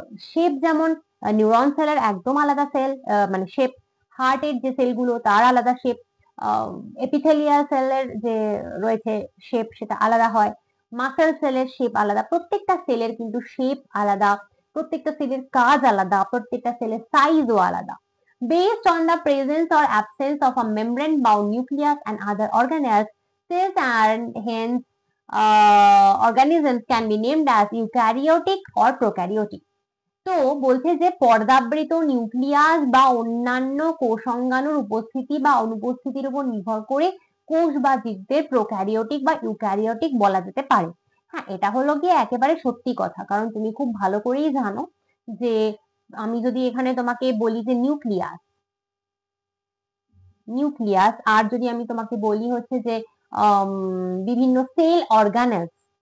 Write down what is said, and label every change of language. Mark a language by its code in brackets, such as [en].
[bn] Shape যেমন neuron সেলের একদম আলাদা সেল, মানে শেপ। হার্টের যে সেলগুলো তার আলাদা শেপ। এপিথেলিয়াল সেলের যে রয়েছে শেপ সেটা আলাদা হয়। মাসেল সেলের শেপ আলাদা। প্রত্যেকটা সেলের কিন্তু শেপ আলাদা, প্রত্যেকটা সেলের কাজ আলাদা, প্রত্যেকটা সেলের সাইজও আলাদা। [en] Based on the presence or absence of a membrane-bound nucleus and other organelles, cells and hence organisms can be named as eukaryotic or prokaryotic. [bn] তো বলছে যে পর্দাবৃত নিউক্লিয়াস বা অন্যান্য কোষাঙ্গাণুর উপস্থিতি বা অনুপস্থিতির উপর নির্ভর করে কোষ বা জীবদের প্রোক্যারিওটিক বা ইউক্যারিওটিক বলা যেতে পারে। হ্যাঁ, এটা হলো গিয়ে একেবারে সত্যি কথা, কারণ তুমি খুব ভালো করেই জানো যে আমি যদি এখানে তোমাকে বলি যে নিউক্লিয়াস, নিউক্লিয়াস, আর যদি আমি তোমাকে বলি হচ্ছে যে বিভিন্ন সেল অর্গানেলস।